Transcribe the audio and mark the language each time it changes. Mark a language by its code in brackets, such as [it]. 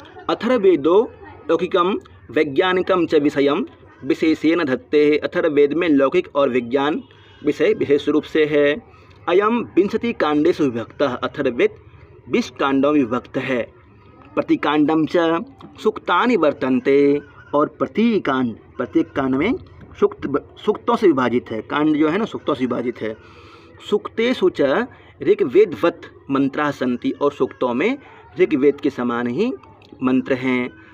[sa] अथर्ववेदो लौकिकम वैज्ञानिकम च विषयम विशेषेण धत्ते। [hi] अथर्ववेद में लौकिक और विज्ञान विषय विशेष रूप से है। [sa] अयम 20 कांडेषु विभक्तः। [hi] अथर्ववेद 20 कांडों में विभक्त है। [sa] प्रतिकांडम च सूक्तानि वर्तन्ते। [hi] और प्रत्येक कांड में सूक्तों से विभाजित है। कांड जो है ना सूक्तों से विभाजित है। [sa] सूक्तेषु च ऋग्वेदवत् मंत्राः सन्ति। [hi] और सूक्तों में ऋग्वेद के समान ही मंत्र हैं।